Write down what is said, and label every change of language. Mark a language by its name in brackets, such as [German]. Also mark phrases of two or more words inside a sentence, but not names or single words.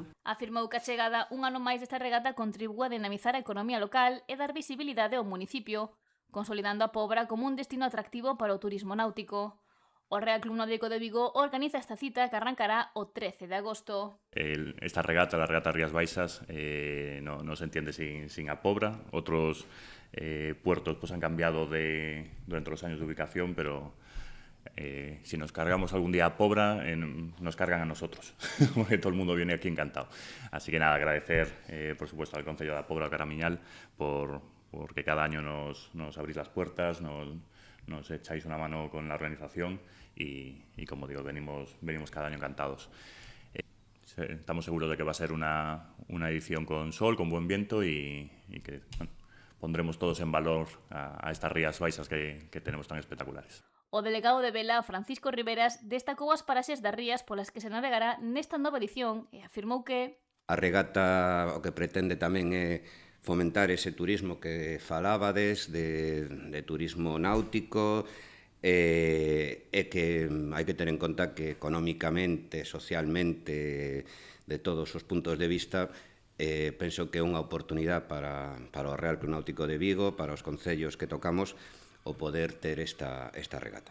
[Galician] Afirmou que a chegada un ano máis desta regata contribúe a dinamizar a economía local e dar visibilidade ao municipio, consolidando a Pobra como un destino atractivo para o turismo náutico. O Real Club Náutico de Vigo organiza esta cita que arrancará o 13 de agosto. [Spanish] Esta regata, la regata Rías Baixas, no se entiende sin a Pobra. Otros puertos pues han cambiado durante los años de ubicación, pero si nos cargamos algún día a Pobra, nos cargan a nosotros, porque todo el mundo viene aquí encantado. Así que nada, agradecer por supuesto al Concello da Pobra, Caramiñal, porque cada año nos abrís las puertas, nos echáis una mano con la organización y como digo, venimos cada año encantados. Estamos seguros de que va a ser una edición con sol, con buen viento y que bueno, pondremos todos en valor a estas Rías Baixas que tenemos tan espectaculares. [Galician] O delegado de vela, Francisco Riveras, destacou as paraxes das rías polas que se navegará nesta nova edición e afirmou que a regata o que pretende tamén é fomentar ese turismo que falábades, de turismo náutico, e que hai que ter en conta que económicamente, socialmente, de todos os puntos de vista, penso que é unha oportunidade para o Real Club Náutico de Vigo, para os concellos que tocamos, o poder ter esta regata.